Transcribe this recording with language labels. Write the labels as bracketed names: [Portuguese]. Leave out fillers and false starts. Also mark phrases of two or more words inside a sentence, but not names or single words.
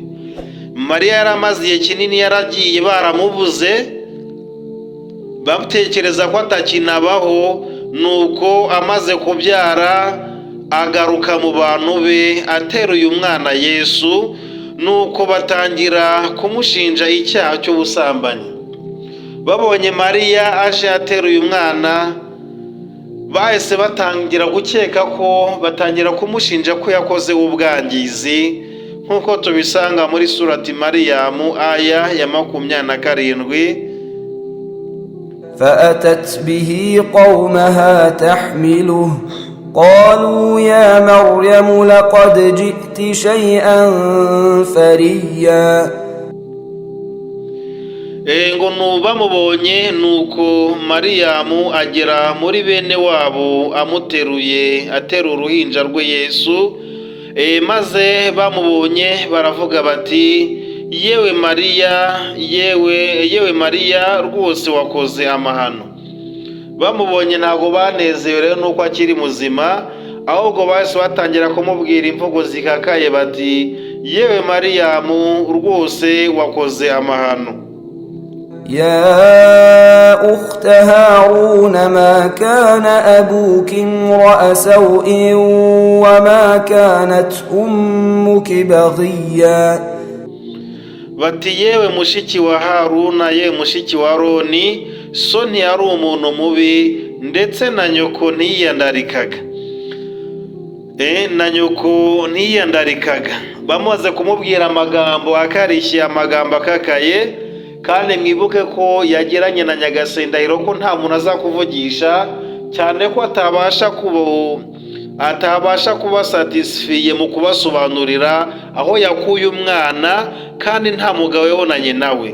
[Kinyarwanda] Mariya yari amaze igihe kinini yaragiye, baramubuze, batekereza ko atakinabaho, nuko amaze kubyara agaruka mu bantu be ateruye umwana Yesu, nuko batangira kumushinja icyaha cy'ubusambanyi. Babonye Mariya aje ateruye umwana, bahise batangira gukeka ko, batangira kumushinja ko yakoze ubwangizi, nk'uko tubisanga muri surati Mariyamu aya ya 27. [Arabic] فأتت به قومها تحمله قالوا يا مريم لقد جئت شيئا فريا. [Kinyarwanda] ngo bamubonye, nuko Mariyamu agera muri bene wabo amuteruye, atera uruhinja rwe Yesu. Maze bamubonye baravuga bati, yewe Mariya, yewe Mariya, rwose wakoze amahano. Bamubonye ntabwo banezerewe nuko akiri muzima, ahubwo bahise batangira kumubwira imvugo zikakaye bati, yewe Mariyamu, rwose wakoze amahano. [Arabic] يا أخت هارون ما كان أبوك امرأ سوء وما كانت أمك بغيا. [Kinyarwanda] Bati, yewe mushiki wa Haruna, yewe mushiki wa Aroni, so ntiyari umuntu mubi, ndetse na nyoko ntiyandarikaga. Na nyoko ntiyandarikaga. Bamaze kumubwira amagambo akarishye, amagambo akakaye, kandi mwibuke ko yagiranye na Nyagasani indahiro ko nta muntu azakuvugisha, cyane ko atabasha kuba satisfiye mu kubasobanurira aho yakuye umwana, kandi nta mugabo yabonanye nawe.